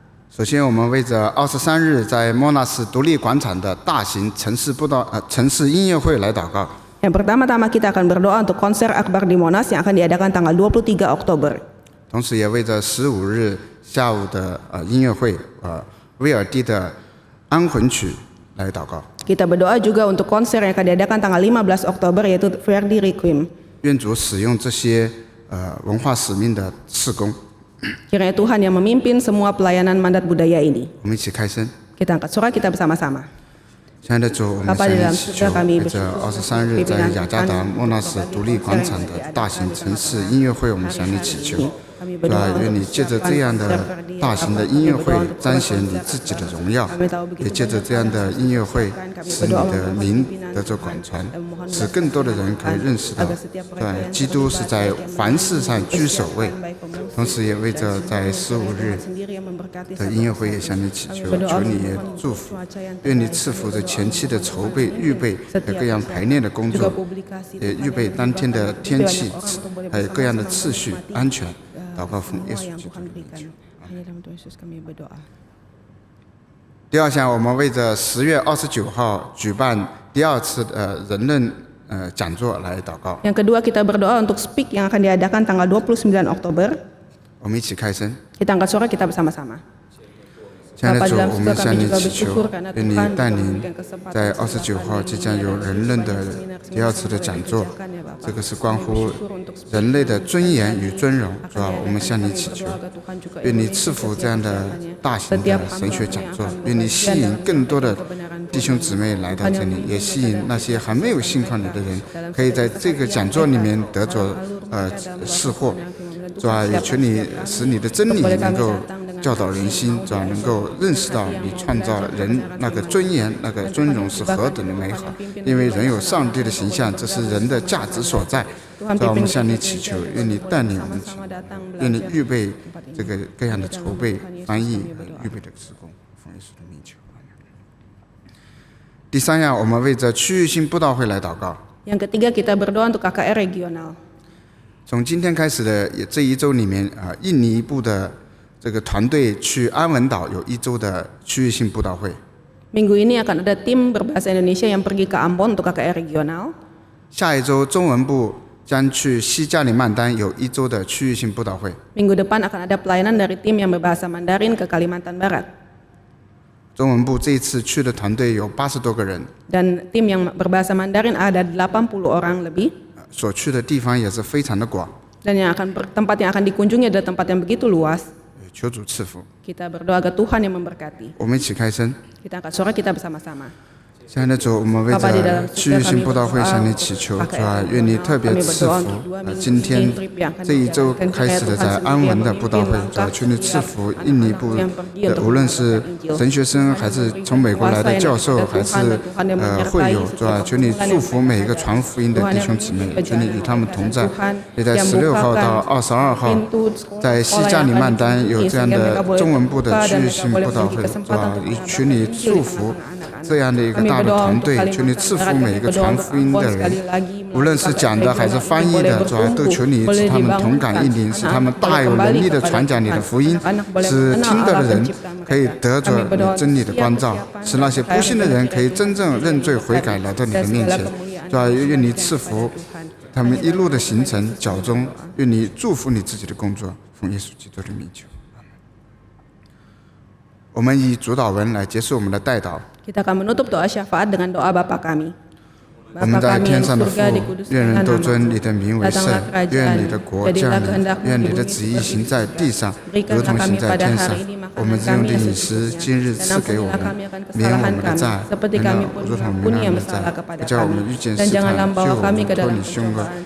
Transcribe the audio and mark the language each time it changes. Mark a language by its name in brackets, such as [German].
[Chinese] 首先，我们为着23日在莫纳斯独立广场的大型城市音乐会来祷告。 [Indonesian] Yang pertama-tama kita akan berdoa untuk konser akbar di Monas yang akan diadakan tanggal 23 Oktober. [Chinese] 同时也为着15日下午的音乐会威尔第的安魂曲来祷告。 [Indonesian] Kita berdoa juga untuk konser yang akan diadakan tanggal 15 Oktober yaitu Verdi Requiem. [Chinese] 愿主使用这些文化使命的事工。 [Indonesian] Kiranya Tuhan yang memimpin semua pelayanan mandat budaya ini. [Chinese] 我们一起开声。 [Indonesian] Kita angkat suara kita bersama-sama. [Chinese] 亲爱的主，我们向你祈求，为着23日在雅加达莫纳斯独立广场的大型城市音乐会，我们向你祈求。主啊，愿你借着这样的大型的音乐会彰显你自己的荣耀，也借着这样的音乐会使你的名得着广传，使更多的人可以认识到，对，基督是在凡事上居首位。同时也为着在15日的音乐会也向你祈求，求你也祝福，愿你赐福着前期的筹备、预备和各样排练的工作，也预备当天的天气，还有各样的次序、安全。祷告奉耶稣基督的名求。第二项，我们为着10月29号举办第2次人论讲座来祷告。 [Indonesian] Yang kedua kita berdoa untuk speak yang akan diadakan tanggal 29 Oktober. [Chinese] 我们一起开声。 [Indonesian] Kita angkat suara kita bersama-sama. [Chinese] 亲爱的主，我们向你祈求，愿你带领在29号即将有人论的第2次的讲座，这个是关乎人类的尊严与尊荣，主啊，我们向你祈求，愿你赐福这样的大型的神学讲座，愿你吸引更多的弟兄姊妹来到这里，也吸引那些还没有信靠你的人，可以在这个讲座里面得着释获，主啊，也求你使你的真理能够 教导人心，主要能够认识到你创造人那个尊严、那个尊荣是何等的美好。因为人有上帝的形象，这是人的价值所在。主要我们向你祈求，愿你带领我们，愿你预备这个各样的筹备、翻译和预备的事工，奉耶稣的名求。第3样，我们为着区域性布道会来祷告。 [Indonesian] Yang ketiga kita berdoa untuk KKR regional. [Chinese] 从今天开始的这1周里面印尼部的 这个团队去安文岛有1周的区域性布道会。 [Indonesian] Minggu ini akan ada tim berbahasa Indonesia yang pergi ke Ambon untuk KKR regional. [Chinese] 下一周中文部将去西加里曼丹有1周的区域性布道会。 [Indonesian] Minggu depan akan ada pelayanan dari tim yang berbahasa Mandarin ke Kalimantan Barat. [Chinese] 中文部这一次去的团队有80多个人， [Indonesian] Dan tim yang berbahasa Mandarin ada 80 orang lebih. [Chinese] 所去的地方也是非常的广。 [Indonesian] Dan tempat yang akan dikunjungi adalah tempat yang begitu luas. [Chinese] 求主赐福。 [Indonesian] Kita berdoa agar Tuhan yang memberkati. [Chinese] 我们一起开声。 [Indonesian] Kita angkat suara kita bersama-sama. [Chinese] 亲爱的主，我们为着区域性布道会向你祈求，主啊，愿你特别赐福今天这1周开始的在安文的布道会，主啊，求你赐福印尼部的，无论是神学生还是从美国来的教授，还是会友，主啊，求你祝福每一个传福音的弟兄姊妹，求你与他们同在。也在16号到22号，在西加里曼丹有这样的中文部的区域性布道会，主啊，求你祝福 这样的一个大的团队，求你赐福每一个传福音的人，无论是讲的还是翻译的，主要都求你使他们同感应灵，使他们大有能力的传讲你的福音，使听到的人可以得着你真理的光照，使那些不信的人可以真正认罪悔改来到你的面前。主要愿你赐福他们一路的行程脚中，愿你祝福你自己的工作，奉耶稣基督的名求。我们以主祷文来结束我们的代祷。 [Indonesian] Kita akan menutup doa syafaat dengan doa Bapa kami. [Chinese] 我们在天上的父，愿人都尊你的名为圣，愿你的国降临，愿你的旨意行在地上，如同行在天上。我们日用的饮食，今日赐给我们，免我们的债，如同我们免的债，不叫我们遇见试探，救我们脱离凶恶。